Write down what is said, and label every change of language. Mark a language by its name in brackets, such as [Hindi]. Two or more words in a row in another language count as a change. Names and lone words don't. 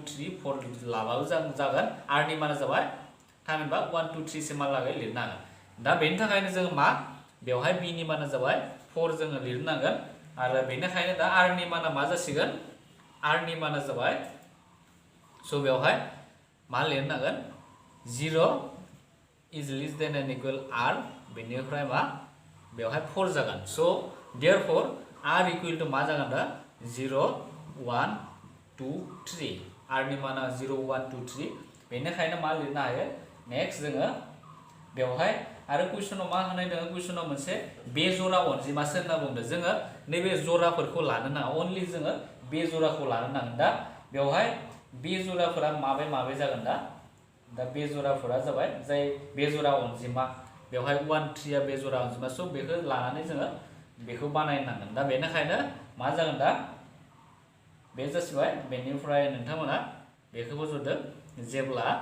[Bodo] 3 4 लाबाबो जागोन r नि माना जाबाय थामहिनबा 1 2 3 सिमहालागै लिरनो हागोन दा बेनि थाखायनो जोङो मा बेवहाय b नि माना जाबाय 4 जोङो लिरनांगोन आरो बेनिखायनो दा r नि माना मा जासिगोन r नि माना जाबाय स' बेवहाय मा लिरनांगोन 0 [English] is less than or equal r [Bodo] बेनिफ्राय मा बेवहाय 4 जागोन स' [English] therefore r equal [Bodo] टू मा जागोन दा 0 1 2 3 r नि माना 0 1 2 3 बेनिखायनो मा लिरनो हायो नेक्स्ट जोङो बेवहाय आरो कुइसनाव मा होनाय दङ कुइसनाव मोनसे बेजरा अनजिमासो होनना बुंदों जोङो नैबे जराफोरखौ लानो नाङा अनलि जोङो बेजराखौ लानो नांगोन दा बेवहाय बेजराफोरा माबे जागोन दा बेजराफोरा जाबाय जाय बेजरा अनजिमा बेवहाय 1 3 आ बेजरा अनजिमा स' बेखौ लानानै जोङो बेखौ बानायनांगोन दा बेनिखायनो मा जागोन दा बे जासिबाय बेनिफ्राय नोंथांमोना बेखौ फज'दो जेब्ला